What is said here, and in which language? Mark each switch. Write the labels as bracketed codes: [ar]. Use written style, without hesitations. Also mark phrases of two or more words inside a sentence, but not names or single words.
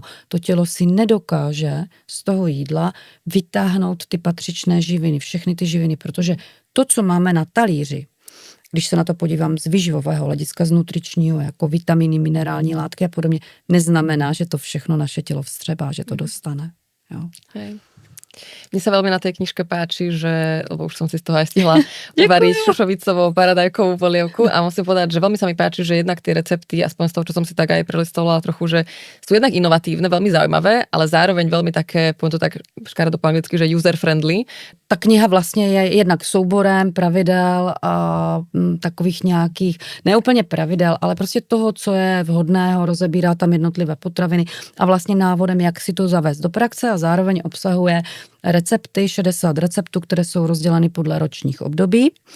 [cs] To tělo si nedokáže z toho jídla vytáhnout ty patřičné živiny, všechny ty živiny, protože to, co máme na talíři, když se na to podívám z výživového hlediska, z nutričního, jako vitaminy, minerální látky a podobně, neznamená, že to všechno naše tělo vstřebá, že to dostane. Jo. [sk] Hej. Mne sa veľmi na tej knižke páči, že, lebo už som si z toho aj stihla uvariť šušovicovou paradajkovú polievku a musím povedať, že veľmi sa mi páči, že jednak tie recepty, aspoň z toho, čo som si tak aj prelistovala trochu, že sú jednak inovatívne, veľmi zaujímavé, ale zároveň veľmi také, poviem to tak škaredo po anglicky, že user-friendly. [cs] Ta kniha vlastně je jednak souborem pravidel a takových nějakých, ne úplně pravidel, ale prostě toho, co je vhodného, rozebírá tam jednotlivé potraviny a vlastně návodem, jak si to zavést do praxe a zároveň obsahuje recepty, 60 receptů, které jsou rozděleny podle ročních období